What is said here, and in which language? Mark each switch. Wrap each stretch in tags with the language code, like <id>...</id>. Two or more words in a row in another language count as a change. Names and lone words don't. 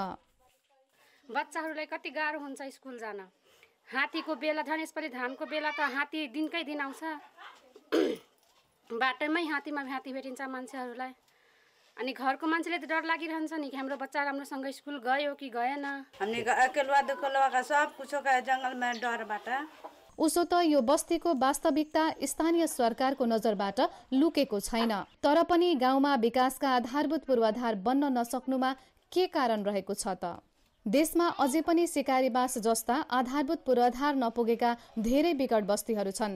<ne>बच्चाहरूलाई कति गाह्रो हुन्छ स्कुल जान। हात्तीको बेला झन् यसपालि धानको बेला त हात्ती दिनकै दिन आउँछ। बाटोमै हात्ती भेटिन्छ मान्छेहरूलाई। अनि घरको मान्छेले त डर लागिरहन्छ नि कि हाम्रो बच्चा राम्रोसँग स्कुल गयो कि गएन। हामी</ne> <thl>अकेलवा दुकलवा का सब कुछो का</thl> <ne>जङ्गलमा डरबाट। उसो त यो बस्तीको वास्तविकता स्थानीय सरकारको नजरबाट लुकेको छैन। तर पनि गाउँमा विकासका आधारभूत पूर्वाधार बन्न नसक्नुमा के कारण रहेको छ त? देशमा अझै पनि सिकारीबास जस्ता आधारभूत पूर्वाधार नपुगेका धेरै विकट बस्तीहरू छन्।</ne>